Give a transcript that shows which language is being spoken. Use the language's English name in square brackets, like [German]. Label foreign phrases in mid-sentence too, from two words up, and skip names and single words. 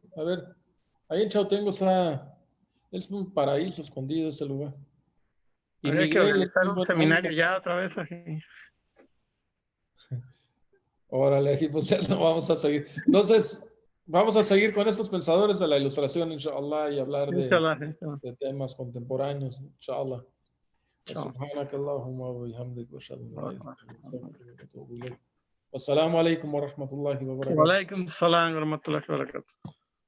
[Spanish] A ver, ahí en Chautengo está, es un paraíso escondido ese lugar. Y Habría que Miguel es organizar muy un buena seminario onda. ya otra vez. Órale, aquí pues ya no vamos a seguir. Entonces, vamos a seguir con estos pensadores de la ilustración, inshallah, y hablar Inshallah, inshallah. de temas contemporáneos, inshallah. Chao. [Arabic] سبحانك اللهم وبحمدك واشهد ان لا اله الا انت استغفرك واتوب اليك والسلام عليكم ورحمه الله وبركاته وعليكم السلام ورحمة الله وبركاته.